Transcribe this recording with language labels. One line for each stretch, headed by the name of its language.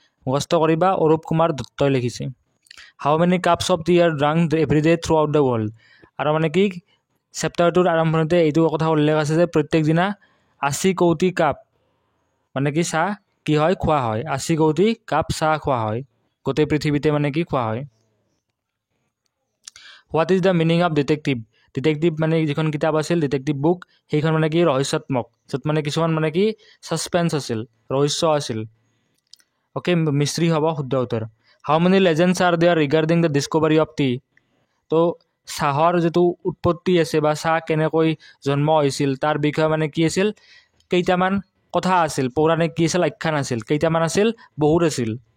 Assamese: মুখস্থ কৰিবা, অৰূপ কুমাৰ দত্তই লিখিছে।
English: How many cups of tea are drank every day throughout the world?
Assamese: আৰু মানে কি চেপ্টাৰটোৰ আৰম্ভণিতে এইটো কথা উল্লেখ আছে যে প্ৰত্যেক দিনা 80 কৌটি কাপ মানে কি চাহ কি হয় খোৱা হয়, 80 কৌটি কাপ চাহ খোৱা হয়, গোটেই পৃথিৱীতে মানে কি খোৱা হয়।
English: What is the meaning of detective?
Assamese: Detective মানে যিখন কিতাপ আছিল ডিটেক্টিভ বুক, সেইখন মানে কি ৰহস্যাত্মক, য'ত মানে কিছুমান মানে কি ছাছপেন্স আছিল, ৰহস্য আছিল। অ'কে, মিস্ত্ৰী হ'ব শুদ্ধ উত্তৰ।
English: How many legends are there regarding the discovery of tea?
Assamese: তো চাহৰ যিটো উৎপত্তি আছে বা চাহ কেনেকৈ জন্ম হৈছিল তাৰ বিষয়ে মানে কি আছিল, কেইটামান কথা আছিল, পৌৰাণিক কি আছিল, আখ্যান আছিল। কেইটামান আছিল? বহুত আছিল।